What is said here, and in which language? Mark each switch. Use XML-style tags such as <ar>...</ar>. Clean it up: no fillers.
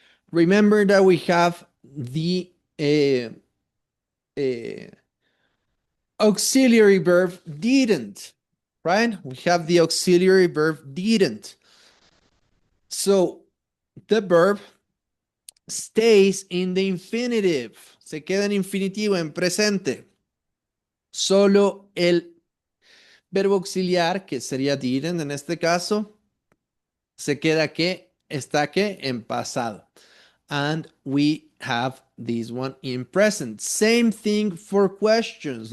<en>Remember that we have the uh, auxiliary verb didn't, right? We have the auxiliary verb didn't. So the verb stays in the infinitive.</en> <es>Se queda en infinitivo, en presente. Solo el verbo auxiliar, que sería didn't en este caso, se queda que está que en pasado.</es> <en>And we have this one in present. Same thing for questions.</en>